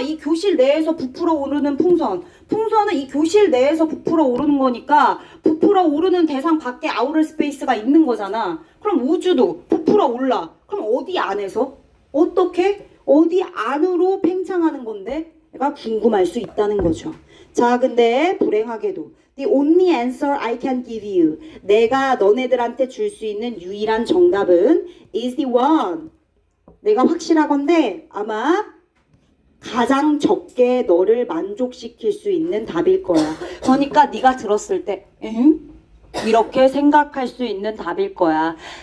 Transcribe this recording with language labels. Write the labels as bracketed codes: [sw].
[ko] 이 교실 내에서 부풀어 오르는 풍선. 풍선은 이 교실 내에서 부풀어 오르는 거니까 부풀어 오르는 대상 밖에 아우터 스페이스가 있는 거잖아. 그럼 우주도 부풀어 올라. 그럼 어디 안에서? 어떻게? 어디 안으로 팽창하는 건데? 내가 궁금할 수 있다는 거죠. 자, 근데 불행하게도 [en] The only answer I can give you. [ko] 내가 너네들한테 줄 수 있는 유일한 정답은 [en] is the one. [ko] 내가 확실하건데 아마 가장 적게 너를 만족시킬 수 있는 답일 거야. 그러니까 네가 들었을 때 이렇게 생각할 수 있는 답일 거야.